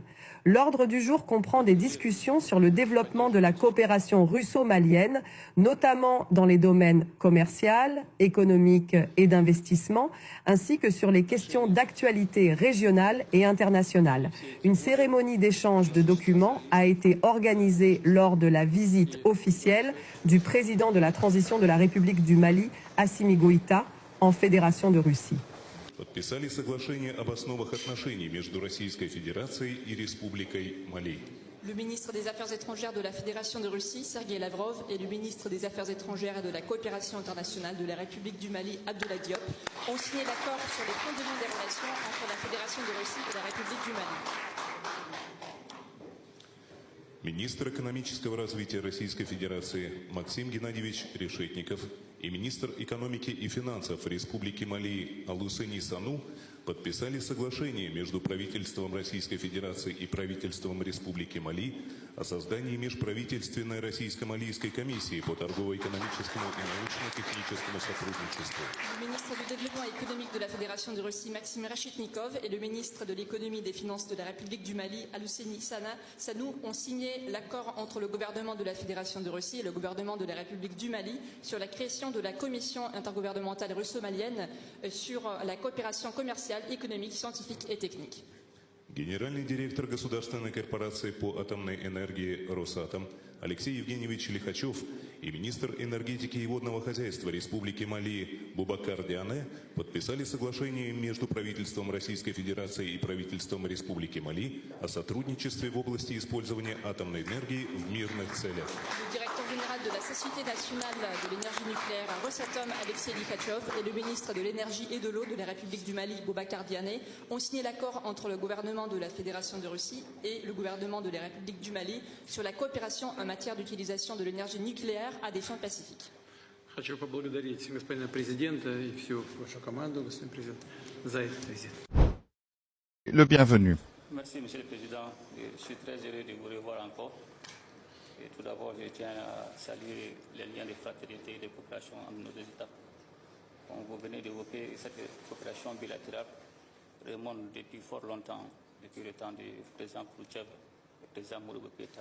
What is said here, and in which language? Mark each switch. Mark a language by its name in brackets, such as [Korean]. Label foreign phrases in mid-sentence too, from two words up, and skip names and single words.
[French] L'ordre du jour comprend des discussions sur le développement de la coopération russo-malienne, notamment dans les domaines commercial, économique et d'investissement, ainsi que sur les questions d'actualité régionale et internationale. Une cérémonie d'échange de documents a été organisée lors de la visite officielle du président de la transition de la République du Mali, Assimi Goïta, en Fédération de Russie. [Russian] Подписали соглашение об основах отношений между Российской Федерацией и Республикой Мали. [French] Le ministre des Affaires étrangères de la Fédération de Russie, Sergei Lavrov, et le ministre des Affaires étrangères et de la coopération internationale de la République du Mali, Abdoulaye Diop, ont signé l'accord sur les fondements des relations entre la Fédération de Russie et la République du Mali. [Russian] Министр экономического развития Российской Федерации Максим Геннадьевич Решетников и министр экономики и финансов Республики Мали Алусени Сану подписали соглашение между правительством Российской Федерации и правительством Республики Мали о создании межправительственной российско-малийской комиссии по торгово-экономическому и научно-техническому сотрудничеству. [French] Le ministre du Développement économique de la Fédération de Russie, Maxime Rachitnikov, et le ministre de l'économie et des finances de la République du Mali, Alousseni Sanou, ont signé l'accord entre le gouvernement de la Fédération de Russie et le gouvernement de la République du Mali sur la création de la commission intergouvernementale russo-malienne sur la coopération commerciale, économique, scientifique et technique. [Russian] Генеральный директор Государственной корпорации по атомной энергии «Росатом» Алексей Евгеньевич Лихачев и министр энергетики и водного хозяйства Республики Мали Бубакар Диане подписали соглашение между правительством Российской Федерации и правительством Республики Мали о сотрудничестве в области использования атомной энергии в мирных целях. [French] Le directeur général de la Société nationale de l'énergie nucléaire Rosatom, Alexei Likhatchov, et le ministre de l'énergie et de l'eau de la République du Mali, Boubacar Diané, ont signé l'accord entre le gouvernement de la Fédération de Russie et le gouvernement de la République du Mali sur la coopération en matière d'utilisation de l'énergie nucléaire à des fins pacifiques. [Russian] Хочу поблагодарить господина президента и всю вашу команду, господин президент, за этот визит. [French] Le bienvenu. Merci, Monsieur le Président. Je suis très heureux de vous revoir encore. Et tout d'abord, je tiens à saluer les liens de fraternité et de coopération entre nos deux États. Comme vous venez d'évoquer, cette coopération bilatérale remonte depuis fort longtemps, depuis le temps du président Khrouchtchev et du président Modibo Keïta.